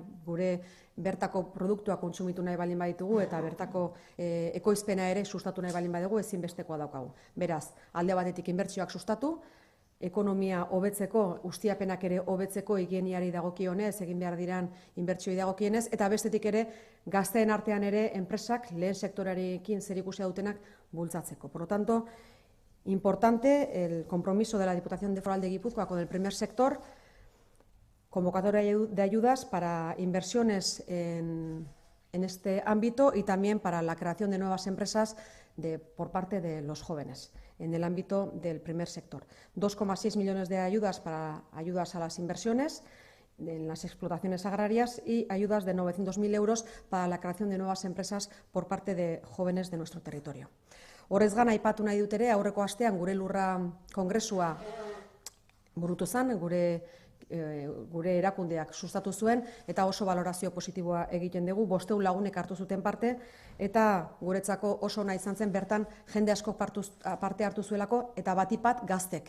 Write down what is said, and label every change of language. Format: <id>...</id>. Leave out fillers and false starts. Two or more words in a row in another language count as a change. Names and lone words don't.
<eu>Gure bertako produktua kontsumitu nahi balin baditugu eta bertako ekoizpena ere sustatu nahi balin badugu ezinbestekoa daukagu. Beraz, alde batetik inbertsioak sustatu, ekonomia hobetzeko, ustiapenak ere hobetzeko higieniari dagokionez, egin behar diran inbertsioi dagokienez, eta bestetik ere gazteen artean ere enpresak lehen sektorearekin zerikusia dutenak bultzatzeko.</eu> <es>Por lo tanto, importante el compromiso de la Diputación Foral de Guipúzcoa con el primer sector, convocatoria de ayudas para inversiones en este ámbito y también para la creación de nuevas empresas por parte de los jóvenes en el ámbito del primer sector. 2,6 millones de ayudas para ayudas a las inversiones en las explotaciones agrarias y ayudas de 900.000 euros para la creación de nuevas empresas por parte de jóvenes de nuestro territorio.</es> <eu>Horrez gain aipatu nahi dut ere, aurreko astean gure lurra kongresua burutu zen, gure erakundeak sustatu zuen, eta oso valorazio positiboa egiten dugu, 500 lagunek hartu zuten parte, eta guretzako oso ona izan zen bertan jende asko parte hartu zuelako, eta batipat gaztek.</eu>